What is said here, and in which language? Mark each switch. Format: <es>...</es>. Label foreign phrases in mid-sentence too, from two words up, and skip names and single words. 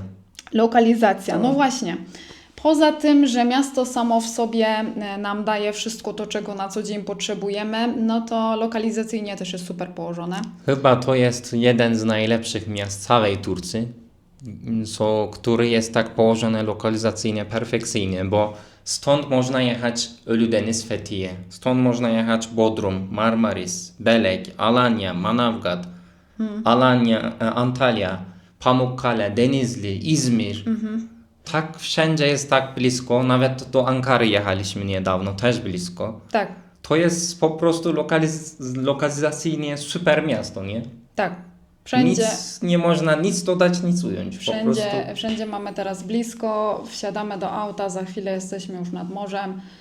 <pl>Lokalizacja, no właśnie. Poza tym, że miasto samo w sobie nam daje wszystko to, czego na co dzień potrzebujemy, no to lokalizacyjnie też jest super położone. Chyba to jest jeden z najlepszych miast całej Turcji, który jest tak położony lokalizacyjnie perfekcyjnie, bo stąd można jechać Ölüdeniz, Fethiye, stąd można jechać Bodrum, Marmaris, Belek, Alanya, Manavgat, Alanya, Antalya, Pamukkale, Denizli, İzmir. Tak wszędzie jest tak blisko, nawet do Ankary jechaliśmy niedawno, też blisko. Tak, To jest po prostu lokalizacyjnie super miasto, nie? tak. Wszędzie. Nic nie można nic dodać, nic ująć. Po prostu. Wszędzie mamy teraz blisko, wsiadamy do auta, za chwilę jesteśmy już nad morzem.</pl>